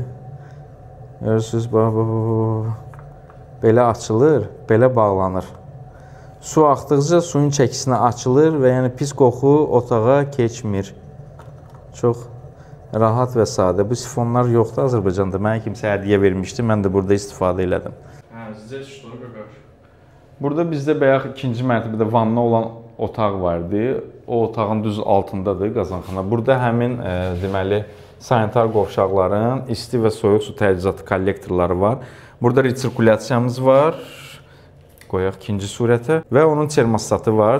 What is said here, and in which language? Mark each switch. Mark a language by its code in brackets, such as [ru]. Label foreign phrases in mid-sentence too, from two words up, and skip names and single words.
[az] Görürsünüz, belə açılır, belə bağlanır. Su axdıqca suyun çəkisinə açılır və yəni pis qoxu otağa keçmir. Çox rahat və sadə. Bu sifonlar yoxdur Azərbaycanda. Mənə kimsə hədiyyə vermişdi, mən də burada istifadə elədim. [ru] Здесь что, Гагаш? [az] Burada bizdə bayaq ikinci mərtəbədə vanna olan otaq vardı. O otağın düz altındadır qazanxana. Burada həmin deməli sanitar qovşaqların isti və soyuq su təchizatı kollektorları var. Burada resirkulyasiyamız var. Qoyaq ikinci surətə və onun termostatı var.